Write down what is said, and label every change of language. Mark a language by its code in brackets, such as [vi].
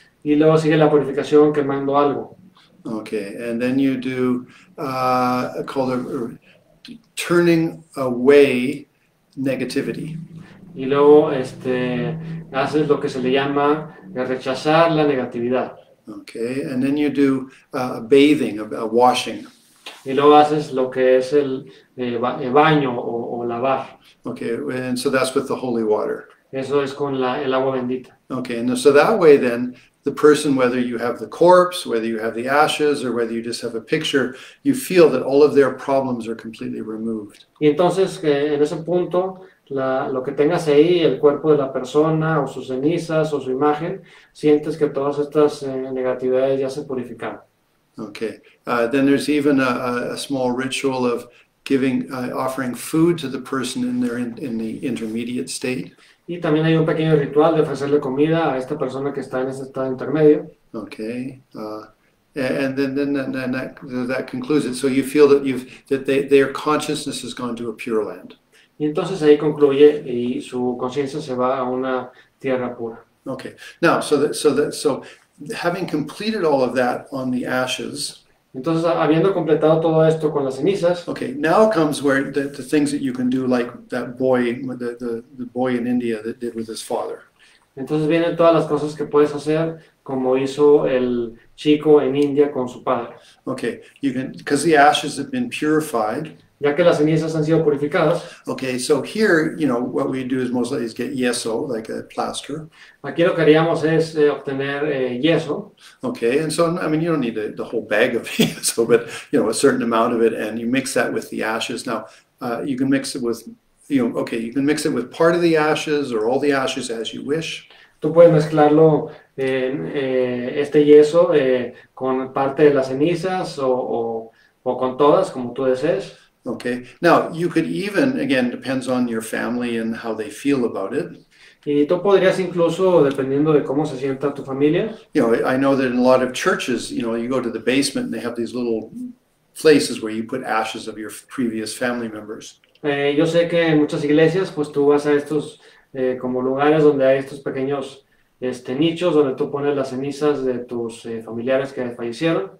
[es] Y luego sigue la purificación quemando algo. [en] Okay, and then you do called turning away negativity. [es] Y luego haces lo que se le llama rechazar la negatividad. [en] Okay, and then you do bathing, washing. [es] Y luego haces lo que es el baño o lavar. [en] Okay, and so that's with the holy water. [es] Eso es con el agua bendita. [en] Okay, and so that way then, the person, whether you have the corpse, whether you have the ashes, or whether you just have a picture, you feel that all of their problems are completely removed. [es] Y entonces, en ese punto, lo que tengas ahí, el cuerpo de la persona, o sus cenizas, o su imagen, sientes que todas estas negatividades ya se purificaron. [en] Okay, then there's even a small ritual of giving, offering food to the person in the intermediate state. [es] Y también hay un pequeño ritual de ofrecerle comida a esta persona que está en ese estado intermedio. [en] Okay, and then that concludes it. So you feel that their consciousness has gone to a pure land. [es] Y entonces ahí concluye y su conciencia se va a una tierra pura. [en] Okay, now so having completed all of that on the ashes. [es] Entonces, habiendo completado todo esto con las cenizas, [en] Okay, now comes where the things that you can do, like that boy, the boy in India that did with his father. [es] entonces vienen todas las cosas que puedes hacer, como hizo el chico en India con su padre. [en] Okay, you can, because the ashes have been purified. [es] Ya que las cenizas han sido purificadas, [en] Okay, so here, what we do is mostly is get yeso, like a plaster. [es] aquí lo que haríamos es obtener yeso. [en] Okay, and so, I mean, you don't need the whole bag of yeso, but, a certain amount of it, and you mix that with the ashes. Now, you can mix it with, you can mix it with part of the ashes or all the ashes as you wish. [es] Tú puedes mezclarlo, este yeso, con parte de las cenizas o con todas, como tú desees. [en] Okay, now you could even, again, depends on your family and how they feel about it. [es] Y tú podrías incluso, dependiendo de cómo se sienta tu familia, [en] I know that in a lot of churches, you go to the basement and they have these little places where you put ashes of your previous family members. [es] yo sé que en muchas iglesias, pues tú vas a estos como lugares donde hay estos pequeños nichos donde tú pones las cenizas de tus familiares que fallecieron.